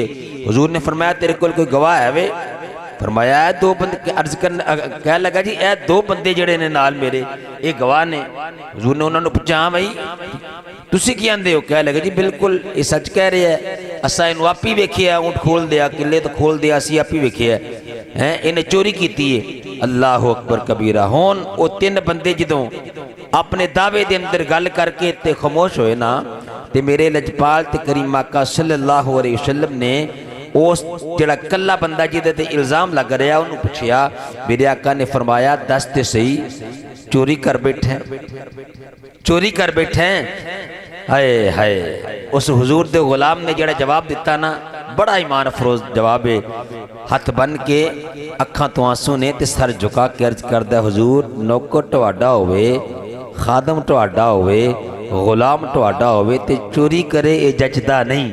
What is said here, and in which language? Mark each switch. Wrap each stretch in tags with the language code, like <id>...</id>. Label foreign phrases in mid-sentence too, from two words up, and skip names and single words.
<pa>حضور نے فرمایا تیرے کول کوئی گواہ ہے وے؟ فرمایا اے 2 بندے، عرض کرنے کہہ لگا جی اے 2 بندے جڑے نے نال میرے اے گواہ نے۔ حضور نے انہوں نے پوچھا ہاں بھائی تسی کی آندے ہو؟ کہہ لگا جی بالکل</pa> <ur>یہ سچ کہہ رہے ہیں،</ur> <pa>اسا انہوں آپی ویکھیا اونٹ کھول دیا، قلعے تو کھول دیا، اسی آپی ویکھیا ہے انہیں چوری کیتی ہے۔</pa> <ar>اللہ اکبر کبیرہ۔</ar> <pa>ہون او 3 بندے جدوں اپنے دعوے دے اندر گل کر کے تے خاموش ہوئے نا، تے میرے لجپال تے کریم آقا</pa> <ar>صلی اللہ علیہ وسلم</ar> <pa>نے اس جڑا کلا بندہ جدے تے الزام لگ رہا انہوں پوچھیا، میرے آقا نے فرمایا دس تے صحیح چوری کر بیٹھے ہیں، چوری کر بیٹھے ہیں۔ ہائے ہائے، اس حضور دے غلام نے جڑا جواب دیتا نا بڑا ایمان افروز جواب ہے۔ ہاتھ بن کے اکھاں تو آنسو نے تے سر جھکا کے عرض کردہ حضور نوکر ٹواڈا ہوئے، خادم ٹواڈا ہوئے، غلام ٹواڈا ہوئے تے چوری کرے اے جچدا نہیں۔</pa>